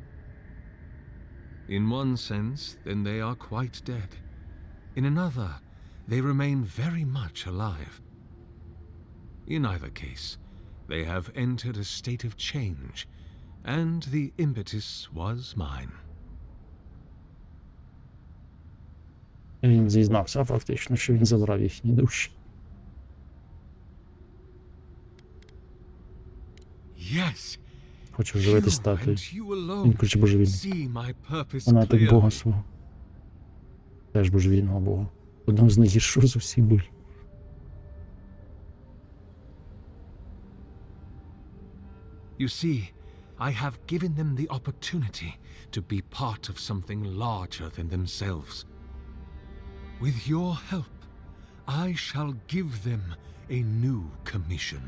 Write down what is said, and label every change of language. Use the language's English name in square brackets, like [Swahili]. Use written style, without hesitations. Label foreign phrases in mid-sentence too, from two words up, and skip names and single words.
[English] In one sense, then they are quite dead. In another, they remain very much alive. In either case, they have entered a state of change, and the impetus was mine. [Ukrainian] Він зізнався фактично, що він забрав їхні душі. [English] Yes, [Ukrainian] Хоче вживати [English] you [Ukrainian] статую. [English] and you alone [Ukrainian] Він хоче божевільний. [English] see my purpose [Ukrainian] Вона так Бога [English] clearly. [Ukrainian] свого. Теж божевільного Бога. Одного з найгіршого з усіх богів. [English] You see, I have given them the opportunity to be part of something larger than themselves. With your help, I shall give them a new commission.